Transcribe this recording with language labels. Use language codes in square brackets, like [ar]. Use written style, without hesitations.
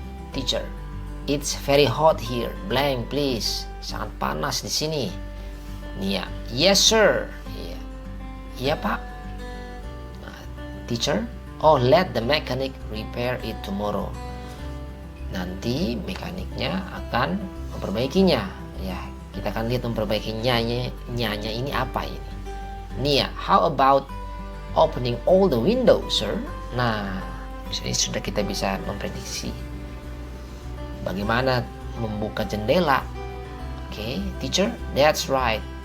[en] Teacher, it's very hot here. Blank please. [id] Sangat panas di sini. [en] Nia, yes sir. [id] Ya, Iya Pak. [en] Nah, teacher, oh let the mechanic repair it tomorrow. [id] Nanti mekaniknya akan memperbaikinya. Ya, kita akan lihat memperbaikinya ini apa ini. [en] Nia, how about opening all the windows, sir? [id] Nah, ini sudah kita bisa memprediksi bagaimana membuka jendela. [en] Oke, teacher, that's right.